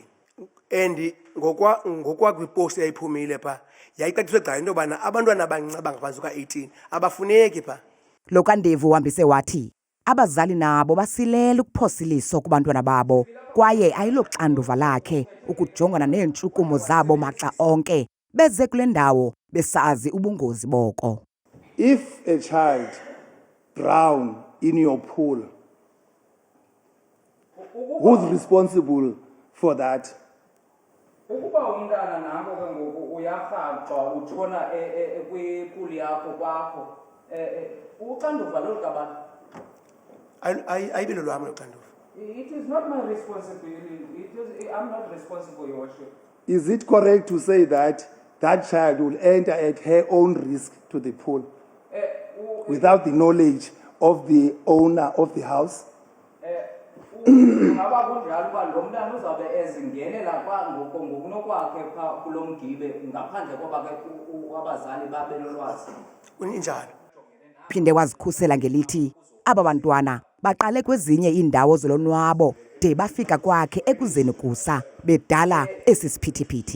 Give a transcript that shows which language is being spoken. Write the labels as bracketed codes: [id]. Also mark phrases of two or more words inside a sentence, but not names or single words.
[xh] And ngokwa kwipost yayiphumile pha yayicaciswe gca into yobana abantwana abancinci abangaphansi kuka-18 abafuneki pha. Lo kaNdevu uhambise wathi abazali nabo basilela ukuphosiliso kubantwana babo kwaye ayiloxanduva lakhe ukujongana neentshukumo zabo maxa onke beze kule ndawo besazi ubungozi boko. [en] If a child drown in your pool, who's responsible for that? [xh] Ukuba umntana nango ke ngoku uyarhaxwa utshona kwipool yakho kwakho uxanduva lolukabantu. Ayibelo lwami uxanduva. [en] It is not my responsibility. I'm not responsible, Your Worship. Is it correct to say that that child will enter at her own risk to the pool without the knowledge of the owner of the house? [xh] Ngaba kunjalo uba lo mntana uzawube ezingenela ngokunokwakhe phaa kulo mgibe ngaphandle koba ke abazali babe nolwazi. Kunjalo. Phinde wazikhusela ngelithi aba bantwana baqale kwezinye iindawo zolonwabo de bafika kwakhe ekuzeni kusa bedala esi siphithiphithi.